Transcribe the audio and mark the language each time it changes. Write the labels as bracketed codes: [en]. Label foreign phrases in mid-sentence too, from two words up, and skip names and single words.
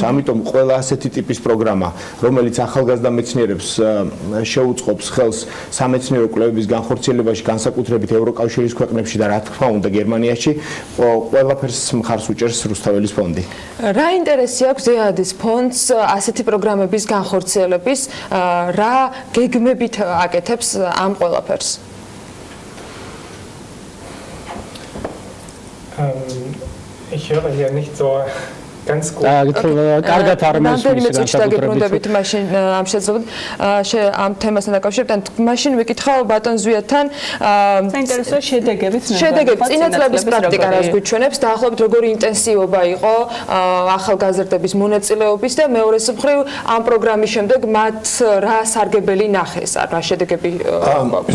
[ka] ამიტომ ყველა ასეთი ტიპის პროგრამა, რომელიც ახალგაზრდა მეცნიერებს შეუწყობს ხელს სამეცნიერო კვლევების განხორციელებაში, განსაკუთრებით ევროკავშირის ქვეყნებში და რა თქმა უნდა გერმანიაში, ყველაფერს მხარს უჭერს რუსთაველის ფონდი. რა ინტერესი აქვს DAAD-ის ფონდს ასეთი პროგრამების განხორციელების, რა გეგმებით აკეთებს ამ ყველაფერს? [de] Ich höre hier nicht so [ka] კარგად არ რამდენიმე წუთში დაგებრუნდებით მაშინ ამ შეძლებლად ამ თემასთან დაკავშირებით. მაშინ ვიკითხავ ბატონ ზვიათთან საინტერესოა შედეგებიც წინა წლების პრაქტიკა რას გვიჩვენებს, დაახლოებით როგორი ინტენსივობა იყო ახალგაზრდების მონაწილეობის და მეორე მხრივ ამ პროგრამის შემდეგ მათ რა სარგებელი ნახეს, რა შედეგები გვაქვს.